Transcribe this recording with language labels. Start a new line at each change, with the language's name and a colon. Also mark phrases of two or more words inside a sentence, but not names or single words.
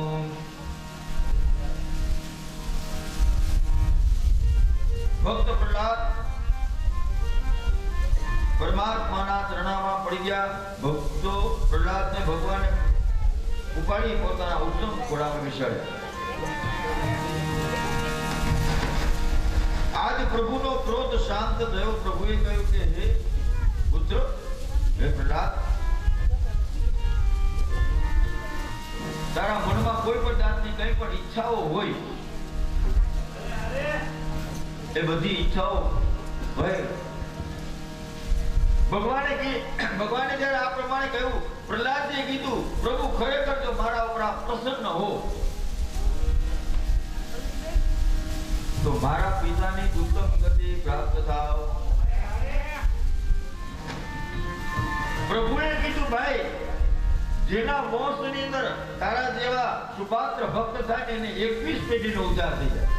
Gujarati: ભક્ત પ્રહલાદ પરમાત્માના ચરણામાં પડી ગયા। ભક્તો પ્રહલાદ ને ભગવાન ઉપાડી પોતાના ઉત્તમ ઘોડામાં બેસાડ્યા। આજ પ્રભુનો ક્રોધ શાંત થયો। પ્રભુએ કહ્યું કે હે પુત્ર, હે પ્રહલાદ, તારા મનમા કોઈ પણ જાતની કઈ પણ ઇચ્છાઓ હોય એ બધી ઇચ્છાઓ ભાઈ ભગવાને जયારે આ પ્રમાણે કહ્યું, પ્રહલાદજીએ કીધું, પ્રભુ ખરેખર જો મારા ઉપર આપ પ્રસન્ન હો તો મારા પિતાની ઉત્તમ ગતિ પ્રાપ્ત થાવ। પ્રભુએ કીધું, ભાઈ, જેના વંશની અંદર તારા જેવા સુપાત્ર ભક્ત થાય એને 21 પેઢીનો ઉદ્ધાર થઈ જાય।